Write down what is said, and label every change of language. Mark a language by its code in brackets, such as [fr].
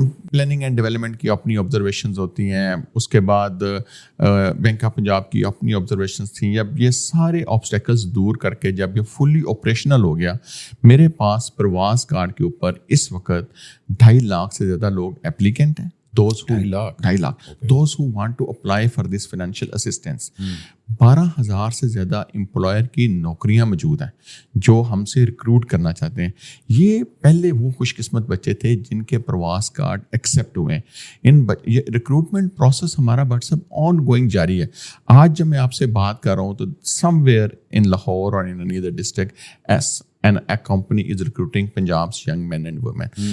[ur] Planning and development کی اپنی observations ہوتی ہیں, اس کے بعد بینک آف پنجاب کی اپنی آبزرویشنز تھیں. جب یہ سارے آبسٹیکلز دور کر کے جب یہ [en] fully operational [ur] ہو گیا, میرے پاس پرواز کارڈ کے اوپر اس وقت 2.5 لاکھ سے زیادہ لوگ اپلیکنٹ ہیں. [en] 2.5 lakh. Those who want to apply for this financial assistance. [ur] 12,000 سے زیادہ امپلائر کی نوکریاں موجود ہیں جو ہم سے ریکروٹ کرنا چاہتے ہیں. یہ پہلے وہ خوش قسمت بچے تھے جن کے پرواز کارڈ ایکسیپٹ ہوئے ہیں. یہ ریکروٹمنٹ پروسیس ہمارا [en] but سب ongoing [ur] جاری ہے. آج جب میں آپ سے بات کر رہا ہوں تو [en] somewhere in Lahore [ur] اور [en] In other district and a company is recruiting Punjab's young men and women.